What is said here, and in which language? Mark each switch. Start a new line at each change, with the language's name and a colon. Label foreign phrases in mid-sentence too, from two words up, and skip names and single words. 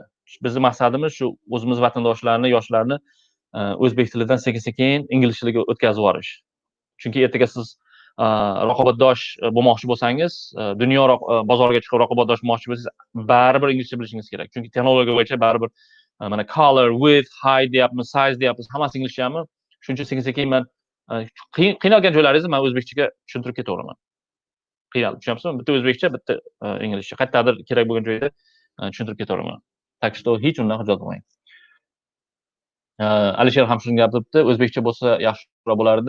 Uzbek: Bizning maqsadimiz shu o'zimiz vatandoshlarni, yoshlarni o'zbek tilidan sekin-sekin ingliz tiliga o'tkazib yuborish. Chunki ertaga siz raqobatdosh bo'lmoqchi bo'lsangiz, dunyo bozoriga chiqib raqobatdosh bo'lmoqchi bo'lsangiz, baribir inglizcha bilishingiz kerak. Chunki texnologiya bo'yicha baribir mana
English: color, width, height
Uzbek: deyapmiz, size deyapmiz, hammasi inglizchami? Shuning uchun sekin-sekin men qiynalgan joylaringizni men o'zbekchaga tushuntirib ketaveraman. Qiynalib, tushunyapsizmi? Bitta o'zbekcha, bitta inglizcha. Qayerdadir kerak bo'lgan joyda tushuntirib ketaveraman.
Russian: Так что
Uzbek: hech undan hujjat qilmang. Alisher ham shuni gapiribdi, o'zbekcha bo'lsa yaxshiroq bo'lardi.